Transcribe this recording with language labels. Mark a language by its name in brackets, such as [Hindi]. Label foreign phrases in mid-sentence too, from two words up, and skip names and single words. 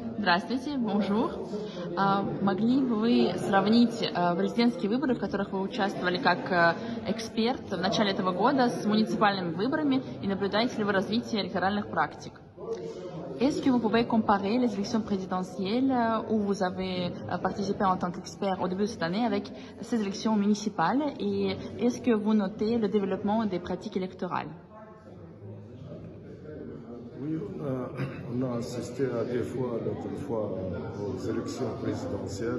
[Russian] Здравствуйте, bonjour. Могли бы вы сравнить президентские выборы, в которых вы участвовали как эксперт в начале этого года, с муниципальными выборами, и наблюдаете ли вы развитие электоральных практик? [French] Est-ce que vous pouvez comparer les élections présidentielles où vous avez participé en tant qu'expert au début de cette année avec ces élections municipales, et est-ce que vous notez le développement des pratiques électorales? Oui, on a assisté à des fois, l'autre fois, aux élections présidentielles.